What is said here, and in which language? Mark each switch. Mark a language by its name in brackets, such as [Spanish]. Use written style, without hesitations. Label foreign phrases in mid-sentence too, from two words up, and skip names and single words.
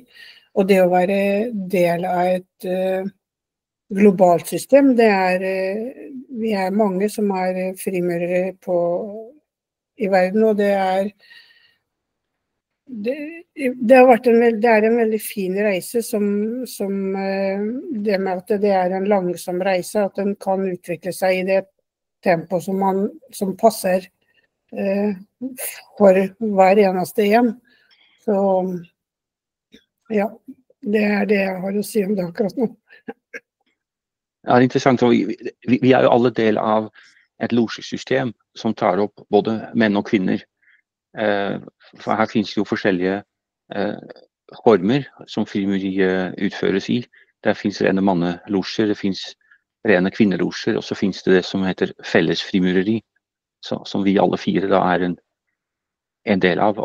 [Danish] Og det at være del af et globalt system, vi er mange som er frimurere i verden, og det har vært en veldig fin rejse, som det med at det er en langsom rejse, at den kan udvikle sig i det tempo som passer for hver eneste en. Så ja, det er det jeg har at sige om det akkurat nu. [Norwegian] Ja, det er interessant. Vi er jo alle del av et logesystem som tar opp både menn og kvinner. For her finnes jo forskjellige former som frimureri utføres i. Der finnes rene manneloger, det finnes rene kvinneloger, og så finnes det som heter fellesfrimureri, som vi alle 4 da er en del av.